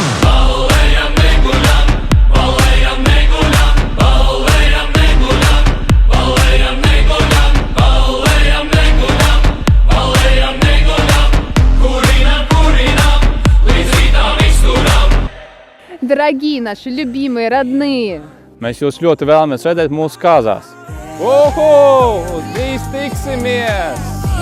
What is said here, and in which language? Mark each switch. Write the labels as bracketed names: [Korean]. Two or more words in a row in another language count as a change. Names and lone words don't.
[Latvian] Ballējam, neguļam, ballējam, neguļam, ballējam, neguļam, ballējam, neguļam, ballējam, neguļam, ballējam, neguļam, kurinam, līdz rītam izturam. [Russian] Дорогие наши, любимые, родные. [Latvian] Mēs jūs ļoti vēlamies redzēt mūsu kāzās. Uhu! Drīz tiksimies!